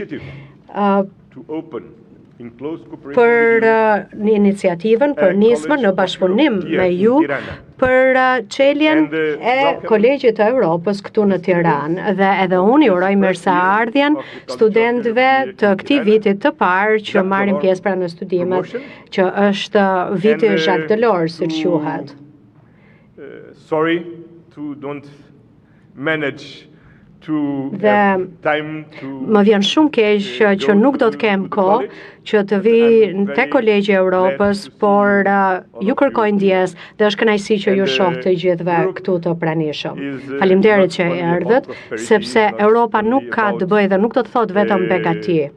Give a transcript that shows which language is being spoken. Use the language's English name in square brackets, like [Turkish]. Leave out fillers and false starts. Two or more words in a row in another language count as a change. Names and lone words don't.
[Albanian] për një iniciativën, për nismën në bashkëpunim me ju për çeljen e Kolegjit të Evropës këtu në Tiranë, dhe edhe unë ju uroj mirëseardhjen studentëve të këtij vitit të parë që marrin pjesë pra në studimet, që është viti Jacques Delors, siç quhet. [English] Sorry to don't manage [Albanian] dhe më vjen shumë keq që nuk do të kem kohë që të vi te Kolegji i Evropës, por ju kërkoj ndjes dhe është kënaqësi që ju shoh të gjithëve këtu të pranishëm. Faleminderit që erdhët, sepse Europa nuk ka të bëjë dhe nuk do të thotë vetëm begati.